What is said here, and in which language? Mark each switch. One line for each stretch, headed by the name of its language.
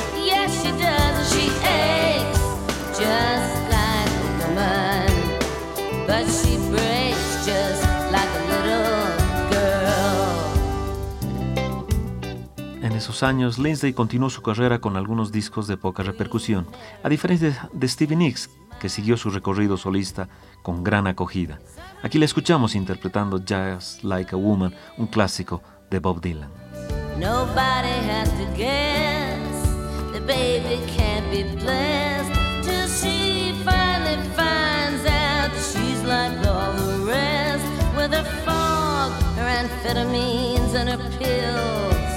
English: Yes, she does, and she aches just like a woman. But she breaks just like a little girl.
Spanish: En esos años, Lindsay continuó su carrera con algunos discos de poca repercusión, a diferencia de Stevie Nicks, que siguió su recorrido solista con gran acogida. Aquí la escuchamos interpretando Just Like a Woman, un clásico de Bob Dylan.
English: Nobody has to guess the baby can't be blessed till she finally finds out she's like all the rest, with her fog, her amphetamines and her pills.